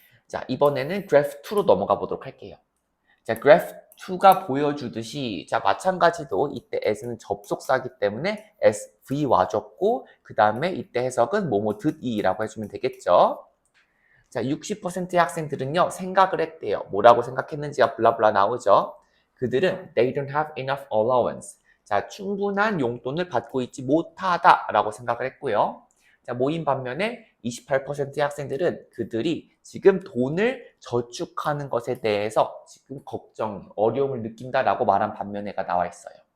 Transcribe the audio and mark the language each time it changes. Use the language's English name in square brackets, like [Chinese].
[Korean] 자, 이번에는 graph 2로 넘어가 보도록 할게요. 자, graph 2가 보여주듯이 자, 마찬가지도 이때 as는 접속사기 때문에 SV 와줬고 그 다음에 이때 해석은 뭐뭐 듣이라고 해주면 되겠죠. 자, 60%의 학생들은요, 생각을 했대요. 뭐라고 생각했는지가 블라블라 나오죠. 그들은 [English] they don't have enough allowance. [Korean] 자, 충분한 용돈을 받고 있지 못하다라고 생각을 했고요. 자, 모인 반면에 28%의 학생들은 그들이 지금 돈을 저축하는 것에 대해서 지금 걱정, 어려움을 느낀다라고 말한 반면에가 나와 있어요.